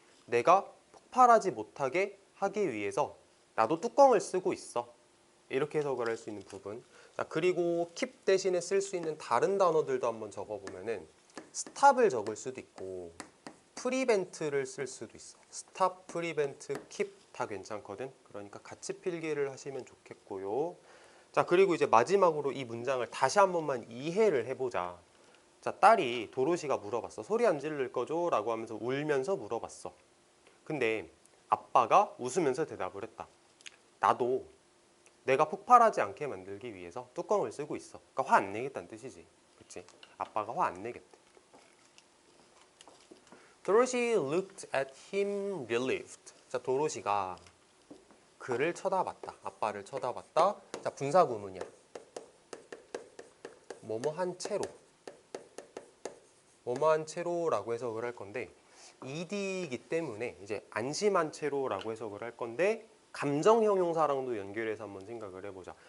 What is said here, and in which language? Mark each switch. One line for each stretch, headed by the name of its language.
Korean: 내가 폭발하지 못하게 하기 위해서 나도 뚜껑을 쓰고 있어. 이렇게 해석을 할 수 있는 부분. 자, 그리고 keep 대신에 쓸 수 있는 다른 단어들도 한번 적어보면은 stop을 적을 수도 있고 prevent를 쓸 수도 있어. stop, prevent, keep 다 괜찮거든. 그러니까 같이 필기를 하시면 좋겠고요. 자, 그리고 이제 마지막으로 이 문장을 다시 한 번만 이해를 해보자. 자, 딸이 도로시가 물어봤어. 소리 안 지를 거죠? 라고 하면서 울면서 물어봤어. 근데 아빠가 웃으면서 대답을 했다. 나도 내가 폭발하지 않게 만들기 위해서 뚜껑을 쓰고 있어. 그러니까 화 안 내겠다는 뜻이지. 그치? 아빠가 화 안 내겠대.
English: Dorothy looked at him relieved.
Korean: 자, 도로시가 그를 쳐다봤다. 아빠를 쳐다봤다. 자, 분사구문이야. 뭐뭐한 채로. 뭐뭐한 채로라고 해석을 할 건데 ed이기 때문에 이제 안심한 채로라고 해석을 할 건데 감정 형용사랑도 연결해서 한번 생각을 해보자.